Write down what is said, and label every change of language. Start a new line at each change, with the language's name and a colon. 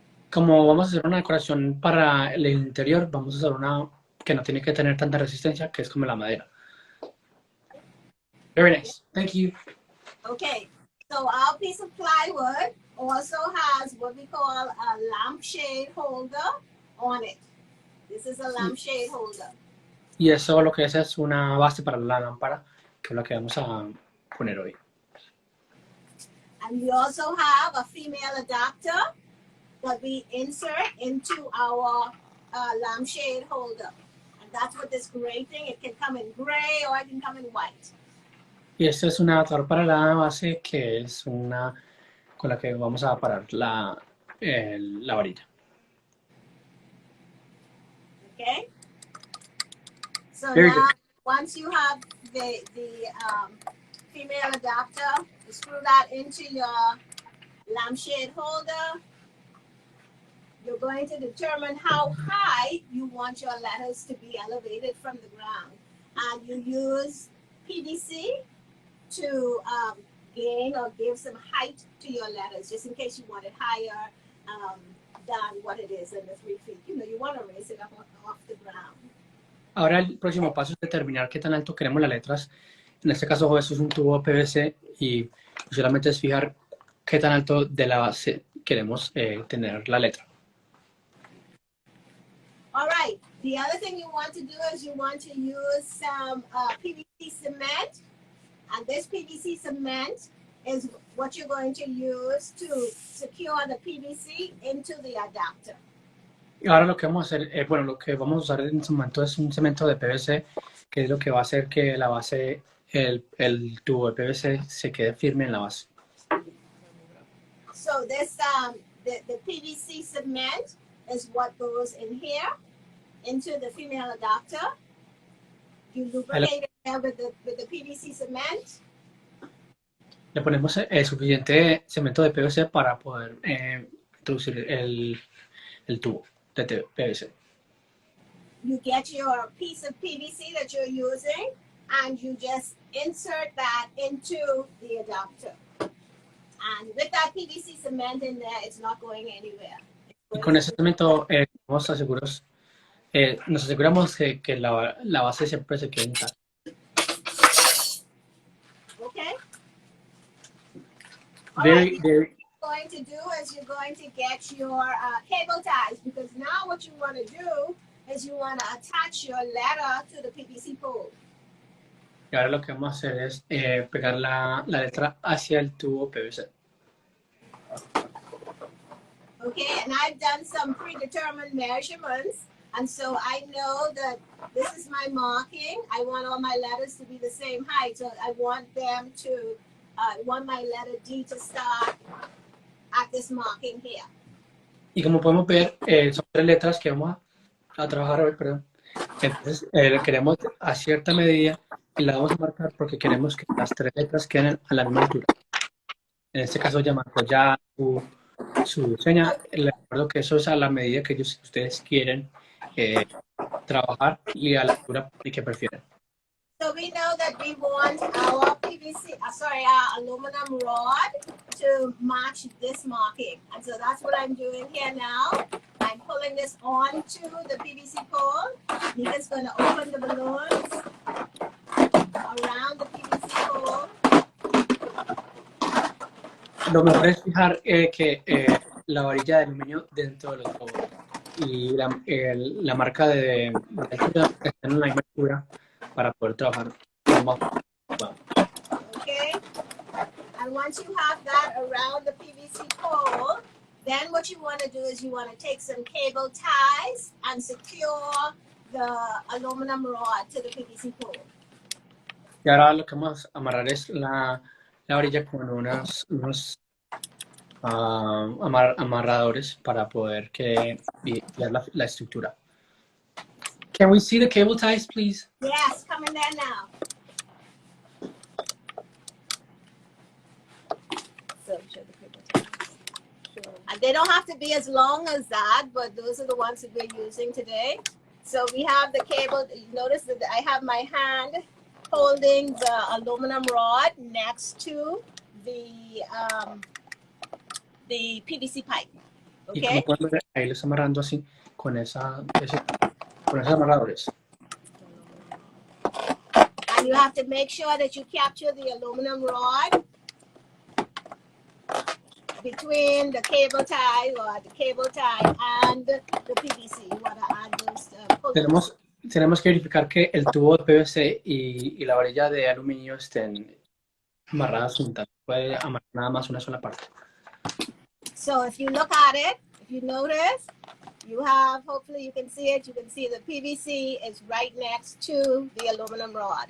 Spanish: Como vamos a hacer una decoración para el interior, vamos a usar una que no tiene que tener tanta resistencia, que es como la madera.
English: Very nice. Thank you. Okay. So our piece of plywood also has what we call a lampshade holder on it. This is a lampshade holder.
Spanish: Y eso lo que es una base para la lámpara, que es lo que vamos a poner hoy.
English: And we also have a female adapter that we insert into our lampshade holder. And that's what this gray thing, it can come in gray or it can come in white.
Spanish: Y este es un adaptador para la base que es una con la que vamos a parar la varilla.
English: Okay? So Very now, good. once you have the female adapter, you screw that into your lampshade holder. You're going to determine how high you want your letters to be elevated from the ground. And you use PVC to gain or give some height to your letters, just in case you want it higher than what it is in the 3 feet. You know, you want to raise it up off the ground.
Spanish: Ahora el próximo paso es determinar qué tan alto queremos las letras. En este caso esto es un tubo PVC y solamente es fijar qué tan alto de la base queremos tener la letra.
English: All right. The other thing you want to do is you want to use some PVC cement. And this PVC cement is what you're going to use to secure the PVC into the adapter.
Spanish: Y ahora lo que vamos a hacer, lo que vamos a usar en este momento es un cemento de PVC, que es lo que va a hacer que la base, el tubo de PVC se quede firme en la base.
English: So this, the PVC cement is what goes in here, into the female adapter. You lubricate it there with the PVC cement.
Spanish: Le ponemos suficiente cemento de PVC para poder introducir el tubo de PVC.
English: You get your piece of PVC that you're using and you just insert that into the adapter. And with that PVC cement in there, it's not going anywhere.
Spanish: Y con ese cemento nos aseguramos que la base siempre se quede intacta.
English: Okay? Very, What you're going to do is you're going to get your cable ties, because now what you want to do is you want to attach your letter to the PVC pole.
Spanish: Y ahora lo que vamos a hacer es pegar la letra hacia el tubo PVC.
English: Okay, and I've done some predetermined measurements, and so I know that this is my marking. I want all my letters to be the same height, so I want them to, want my letter D to start at this marking here.
Spanish: Y como podemos ver, son 3 letras que vamos a trabajar hoy, perdón. Entonces, queremos a cierta medida y la vamos a marcar porque queremos que las 3 letras queden a la misma altura. En este caso ya marcó ya su seña. Les recuerdo que eso es a la medida que ustedes quieren trabajar y a la altura que prefieren.
English: So we know that we want our PVC, our aluminum rod to match this marking. And so that's what I'm doing here now. I'm pulling this onto the PVC pole. Nika's going to open the balloons around the PVC pole.
Spanish: Lo mejor es fijar que la varilla de aluminio dentro de los globos y la marca de altura está en la misma altura para poder trabajar más.
English: Okay, and once you have that around the PVC pole, then what you want to do is you want to take some cable ties and secure the aluminum rod to the PVC pole.
Spanish: Y ahora lo que vamos a amarrar es la varilla con unos amarradores para poder guiar la estructura.
English: Can we see the cable ties, please? Yes, come in there now. So show the cable ties. Sure. And they don't have to be as long as that, but those are the ones that we're using today. So we have the cable. Notice that I have my hand holding the aluminum rod next to the PVC pipe.
Spanish: Y
English: Okay.
Spanish: como pueden ver, ahí lo está amarrando así con esos amarradores.
English: And you have to make sure that you capture the aluminum rod between the cable tie or the cable tie and the PVC. You want to add those pullers.
Spanish: Tenemos que verificar que el tubo de PVC y la varilla de aluminio estén amarradas juntas. Puede amarrar nada más una sola parte.
English: So if you look at it, if you notice, you have, hopefully you can see it, you can see the PVC is right next to the aluminum rod.